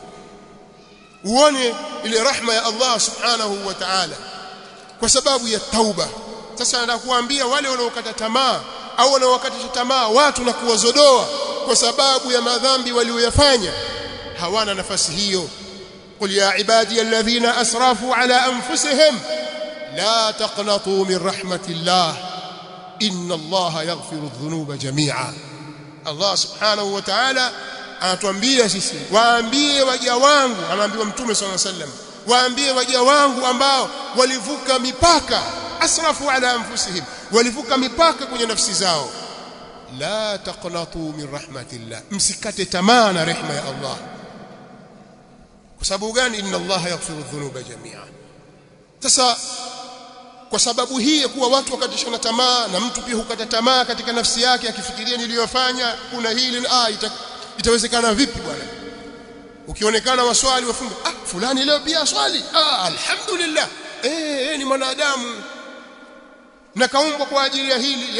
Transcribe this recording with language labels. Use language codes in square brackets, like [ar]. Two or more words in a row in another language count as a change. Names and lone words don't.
[sw] Uone ile rahma ya Allah [ar] سبحانه وتعالى [sw] kwa sababu ya tauba. Sasa anakuambia wale wanaokata tamaa au wanaowakatisha tamaa watu na kuwazodoa kwa sababu ya madhambi walioyafanya, hawana nafasi hiyo. [ar] قل يا عبادي الذين أسرفوا على أنفسهم لا تقنطوا من رحمة الله إن الله يغفر الذنوب جميعا. [sw] Allah [ar] سبحانه وتعالى [sw] anatuambia sisi, waambie waja wangu, anaambiwa Mtume [ar] صلى الله عليه وسلم, [sw] waambie waja wangu ambao walivuka mipaka [ar] أسرفوا على أنفسهم, [sw] walivuka mipaka kwenye nafsi zao. [ar] لا تقنطوا من رحمة الله, [sw] msikate tamaa na rehema ya Allah. Kwa sababu gani? [ar] إن الله يغفر الذنوب جميعا. [sw] Sasa kwa sababu hii ya kuwa watu wakatishana tamaa, na mtu pia hukata tamaa katika nafsi yake akifikiria niliyofanya kuna hili, itawezekana vipi bwana? Ukionekana waswali wafunga, fulani leo pia swali, alhamdulillah, ni mwanadamu na kaumbwa kwa ajili ya hili.